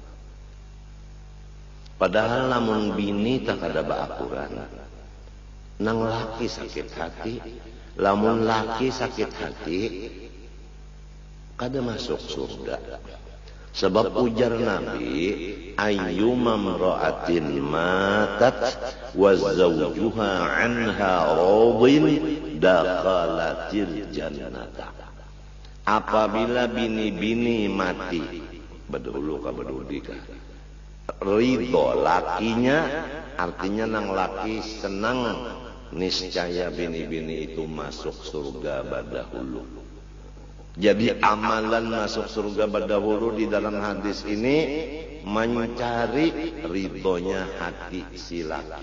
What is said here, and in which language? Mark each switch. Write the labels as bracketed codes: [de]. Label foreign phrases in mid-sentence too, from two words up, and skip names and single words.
[bjn] padahal lamun bini tak kada baakuran nang laki sakit hati lamun laki sakit hati kada masuk surga sebab ujar Nabi ayyuma [ar] imra'atin matat wa zawjuha anha radin dakhalatil jannata [bjn] apabila bini-bini mati bedulu ka bedudi ka ridho lakinya artinya nang laki senang niscaya bini-bini itu masuk surga badahulu. Jadi amalan masuk surga badahulu di dalam hadis ini mencari ridhonya hati si laki.